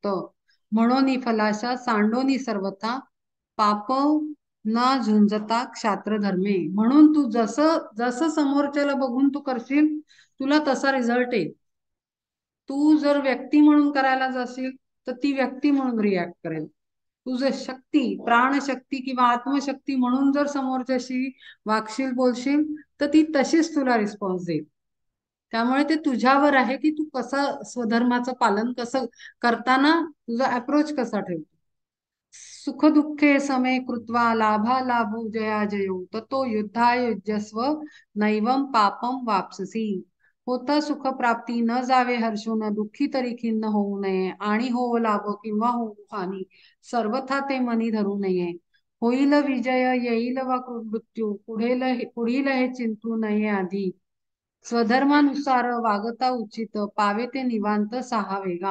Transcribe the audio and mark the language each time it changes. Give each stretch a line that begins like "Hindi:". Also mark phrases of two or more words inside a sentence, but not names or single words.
Marathi: म्हणून फलाशा सांडोनी सर्वथा, पाप न झुंजता क्षात्र धर्मे. म्हणून तू जसं जसं समोरच्याला बघून तू करशील, तुला तसा रिझल्ट येईल. तू जर व्यक्ती म्हणून करायला जाशील, तर ती व्यक्ती म्हणून रिॲक्ट करेल. तू जर शक्ती, प्राणशक्ती किंवा आत्मशक्ती म्हणून जर समोरच्याशी वागशील, बोलशील, तर ती तशीच तुला रिस्पॉन्स देईल. त्यामुळे ते तुझ्यावर आहे की तू कसं स्वधर्माचं पालन कसं करताना तुझा अप्रोच कसा ठेवतो.
Sanskrit: सुख दुःखे समे कृत्वा लाभा लाभो जया जयो, ततो युद्धाय युज्यस्व, नैवम पापम वापससी.
Marathi: होता सुख प्राप्ती न जावे हर्षून, दुःखी तरी खिन्न होऊ नये, आणि हो लाभ किंवा होऊ हानी, सर्वथा ते मनी धरू नये. होईल विजय येईल वा मृत्यू, पुढील हे चिंतू नये आधी. स्वधर्मानुसार वागता उचित, पावे ते निवांत सहा वेगा.